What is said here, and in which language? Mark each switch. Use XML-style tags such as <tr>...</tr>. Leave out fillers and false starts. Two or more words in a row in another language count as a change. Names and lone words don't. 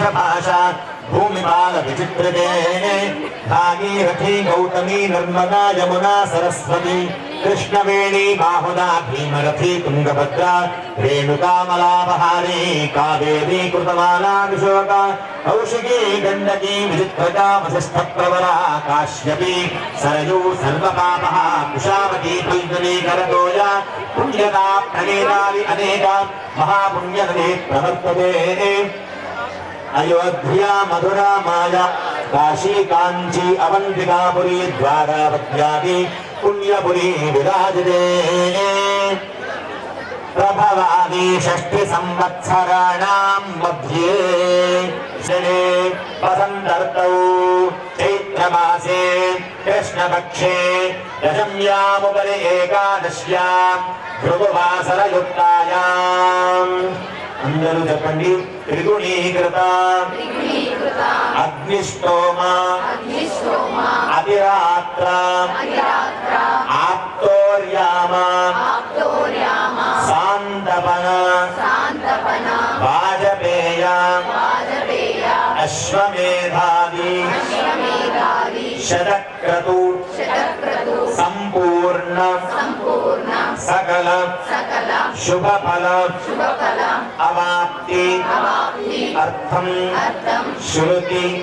<sa>భాషా భూమిపాల విచిత్రతే భాగీరథీ గౌతమీ నర్మదా యమునా సరస్వతి కృష్ణవేణి బాహుదా భీమరథీ తుంగభద్రా రేణుకామలాపహారీ కావేరీ కృతమాలా విశోక కౌశికీ గండకీ విచిత్రకా వశిష్ఠ ప్రవరా కాశ్యపీ సరయూ సర్వపాపః కుశావతీ ఫల్గునీ కరతోయ పుణ్యదా ప్రణీతాది అనేక మహాపుణ్యనదీ ప్రవర్తతే अयोध्या मधुरा माया काशी कांची अवंतिकापुरी द्वारावत्यादि पुण्यपुरी विराजते प्रभवादि षष्टि संवत्सराणां मध्ये शने वसन्तर्तौ चैत्रमासे कृष्णपक्षे दशम्यामुपरि एकादश्यां भृगुवासरयुक्तायाम्</sa> <te>అందరూ చెప్పండి</te> <sa>త్రిగుణీకృత అగ్నిష్టోమ అతిరాత్ర ఆప్తోర్యామ సాంతపన వాజపేయ అశ్వమేధాది శతక్రతు సంపూర్ణ సకల శుభఫల అవాప్తి అర్థం శృతి</sa>